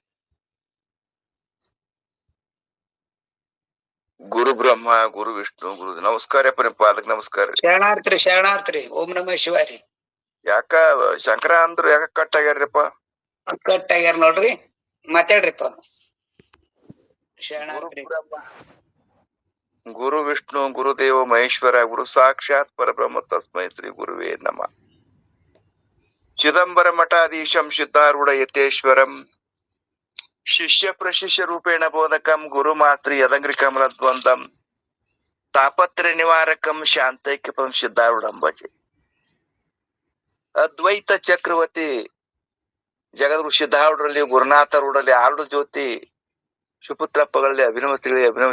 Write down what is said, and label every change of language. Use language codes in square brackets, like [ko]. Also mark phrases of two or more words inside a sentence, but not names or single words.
[sa] ಗುರು ಬ್ರಹ್ಮ ಗುರು ವಿಷ್ಣು [kn] ಗುರು ನಮಸ್ಕಾರ ಪಾದಕ್ ನಮಸ್ಕಾರ. ಶರಣಾರ್ಥ್ರಿ. ಓಂ ನಮ ಶಿವಾರಿ. ಯಾಕ ಶಂಕರ ಅಂದ್ರ ಯಾಕ ಕಟ್ ಆಗ್ಯಾರ್ರಿಪ್ಪ? ಕಟ್ ಆಗ್ಯಾರ ನೋಡ್ರಿ, ಮಾತಾಡ್ರಿಪ್ಪ. ಶರಣಾರ್ಥ್ರಿ. [sa] ಗುರು ವಿಷ್ಣು ಗುರುದೇವ ಮಹೇಶ್ವರ ಗುರು ಸಾಕ್ಷಾತ್ ಪರಬ್ರಹ್ಮ ತಸ್ಮೈ ಶ್ರೀ ಗುರುವೇ ನಮಃ. ಚಿದಂಬರ ಮಠಾಧೀಶಂ ಸಿದ್ಧಾರೂಢ ಯತೇಶ್ವರಂ ಶಿಷ್ಯ ಪ್ರಶಿಷ್ಯ ರೂಪೇಣ ಬೋಧಕಂ ಗುರು ಮಾಸ್ತ್ರಿ ಯದಂಗ್ರಿ ಕಮಲ ದ್ವಂದಂ ತಾಪತ್ರಯ ನಿವಾರಕಂ ಶಾಂತೈಕ್ಯ ಪದಂ ಸಿದ್ಧಾರೂಢಂ ಭಜೆ. [kn] ಅದ್ವೈತ ಚಕ್ರವರ್ತಿ ಜಗದ್ಗುರು ಸಿದ್ಧಾರೂಢರಲ್ಲಿ, ಗುರುನಾಥರೂಢರಲ್ಲಿ, ಆರುಢ ಜ್ಯೋತಿ ಸುಪುತ್ರಪ್ಪಗಳಲ್ಲಿ, ಅಭಿನವ ಶ್ರೀಗಳಲ್ಲಿ, ಅಭಿನವ